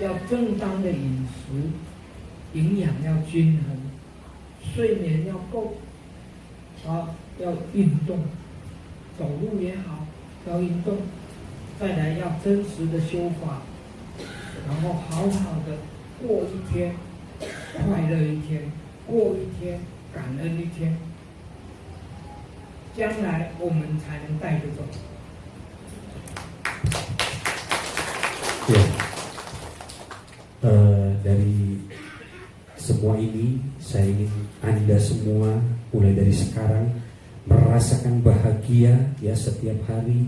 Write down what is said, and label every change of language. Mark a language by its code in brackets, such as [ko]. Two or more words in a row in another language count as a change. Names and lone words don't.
[zh] 要正当的饮食，营养要均衡，睡眠要够，好，要运动，走路也好，要运动，再来要真实的修法，然后好好的过一天，快乐一天，过一天，感恩一天，将来我们才能带着走。 [id] Ya, dari semua ini saya ingin Anda semua mulai dari sekarang merasakan bahagia ya setiap hari.